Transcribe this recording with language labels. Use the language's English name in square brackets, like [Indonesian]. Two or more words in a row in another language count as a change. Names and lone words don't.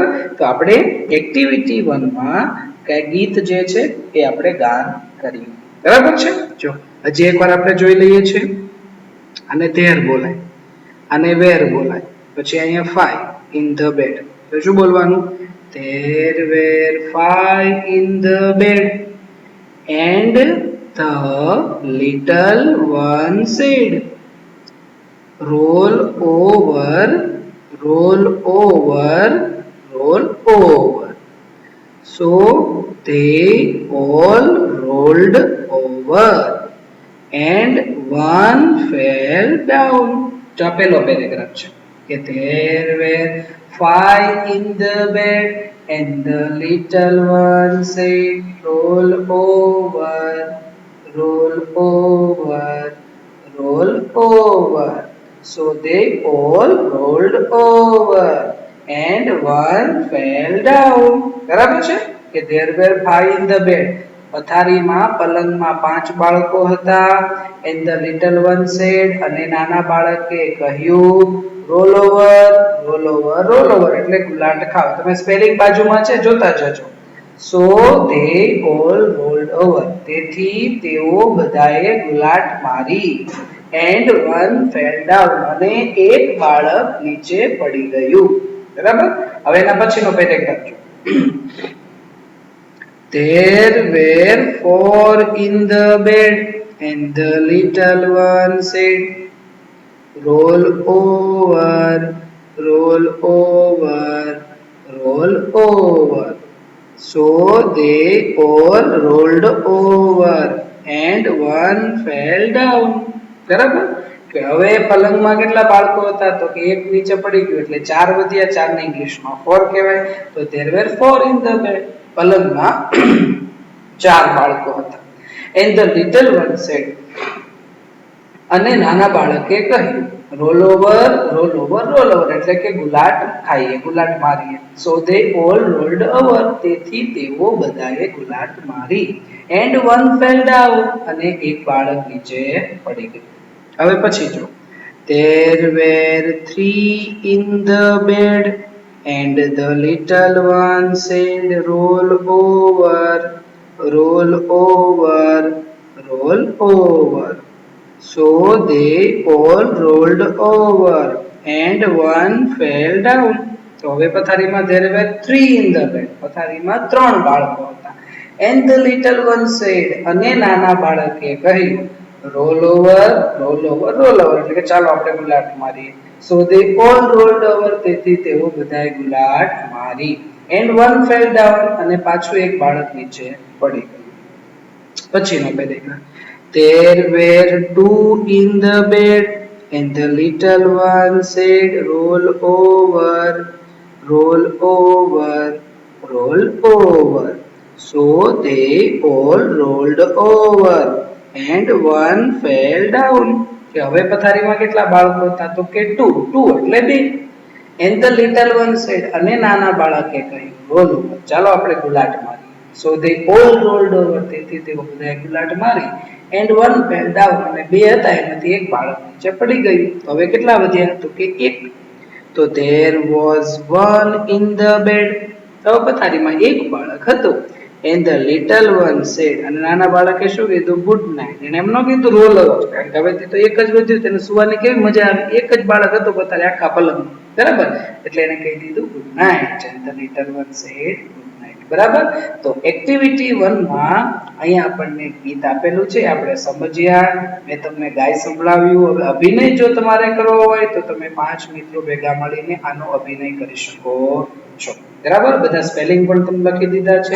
[Gujarati] તો આપણે એક્ટિવિટી 1 માં કઈ ગીત જે છે એ આપણે ગાન કર્યું, બરાબર છે. જો હજી એકવાર આપણે જોઈ લઈએ છીએ. આને ધેર બોલાય, આને વેર બોલાય. પછી અહીંયા 5 [English] in the bed, [Gujarati] તો શું બોલવાનું? [English] There were 5 in the bed and the little one said, roll over, roll over, roll over. So they all rolled over. and one fell down. [Gujarati] જો આ પહેલો પેરેગ્રાફ છે કે [English] there were five in the bed and the little one said roll over, roll over, roll over. So they all rolled over and one fell down. [Gujarati] બરાબર છે કે [English] there were five in the bed. [Gujarati] પથારીમાં પલંગમાં 5 બાળકો હતા. [English] and the little one said [Gujarati] અને નાના બાળકે કહ્યું [English] roll over, roll over, roll over [Gujarati] એટલે ગુલાટ ખાઓ. [English] તમે સ્પેલિંગ બાજુમાં છે જોતા જજો. so they all rolled over [Gujarati] તેથી તેઓ બધાએ ગુલાટ મારી. [English] and one fell down [Gujarati] અને એક બાળક નીચે પડી ગયું. બરાબર. હવે એના પછીનો પેરેગ્રાફ જો. [English] there were four in the bed and the little one said roll over, roll over, roll over. So they all rolled over and one fell down. [Gujarati] બરાબર કે હવે પલંગમાં કેટલા બાળકો હતા તો કે એક નીચે પડી ગયું એટલે 4 વધ્યા. 4 ને ઇંગ્લિશમાં 4 કહેવાય. તો [English] there were 4 in the bed. [Gujarati] પલંગમાં 4 બાળકો હતા. [English] and the little one said [Gujarati] અને નાના બાળકે કહ્યું [English] roll over, roll over, roll over [Gujarati] એટલે કે ગુલાટ ખાઈએ, ગુલાટ મારીએ. [English] so they all rolled over [Gujarati] તેથી તેઓ બધાએ ગુલાટ મારી. [English] and one fell down [Gujarati] અને એક બાળક નીચે પડી ગયું. હવે પછી જો [English] there were three in the bed and the little one said roll over, roll over, roll over. So they all rolled over and one fell down. [Gujarati] તો હવે પથારીમાં [English] there were three in the bed. [Gujarati] પથારીમાં 3 બાળકો હતા. [English] and the little one said [Gujarati] અને નાના બાળકે કહ્યું [English] roll over, roll over, roll over [Gujarati] એટલે કે ચાલો આપણે ગુલાટ મારીએ. [English] so they all rolled over [Gujarati] તેથી તેઓ બધાએ ગુલાટ મારી. [English] and one fell down [Gujarati] અને પાછું એક બાળક નીચે પડી ગયું. પછીનો પેરેગ્રાફ [English] there were two in the bed and the little one said roll over, roll over, roll over. so they all rolled over and one fell down. [Gujarati] કે હવે પથારીમાં કેટલા બાળકો હતા તો કે 2 એટલે 2. [English] and the little one said [Gujarati] અને નાના બાળકે કહ્યું [English] roll over [Gujarati] ચાલો આપણે ગુલાટ મારીએ. [English] so they all rolled over [Gujarati] તેથી તેઓ બધાએ ગુલાટ મારી. [English] and one fell down [Gujarati] અને 2 હતા એમાંથી એક બાળક નીચે પડી ગયું. હવે કેટલા વધ્યા તો કે 1. [English] તો there was one in the bed. [Gujarati] હવે પથારીમાં એક બાળક હતું. [English] and the little one said [Gujarati] અને નાના બાળકે શું કીધું [English] good night. [Gujarati] એને એમ ન કીધું [English] roll over [Gujarati] કારણ કે હવે તો એક જ વધ્યું તેને સુવાની કેવી મજા આવે. એક જ બાળક હતું પથારી આખા પલંગમાં. બરાબર એટલે એને કહી દીધું [English] good night. and the little one said good night. [Gujarati] બરાબર. તો એક્ટિવિટી 1 માં અહીંયા આપણને ગીત આપેલું છે આપણે સમજ્યા. મેં તમને ગાય સંભળાવ્યું. હવે અભિનય જો તમારે કરવો હોય તો તમે 5 મિત્રો ભેગા મળીને આનો અભિનય કરી શકો છો. બરાબર. બધા સ્પેલિંગ પણ તમે લખી દીધા છે.